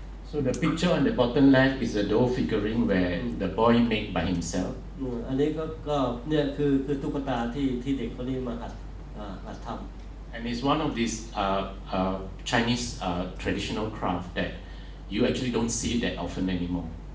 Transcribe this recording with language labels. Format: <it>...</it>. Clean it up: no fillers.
<en>So the picture on the bottom left is a doll figurine where the boy made by himself.</en> <th>อันนี้ก็เนี่ยคือตุ๊กตาที่เด็กคนนี้มาหัดทำ</th> <en>And it's one of these Chinese traditional craft that you actually don't see that often anymore.</en>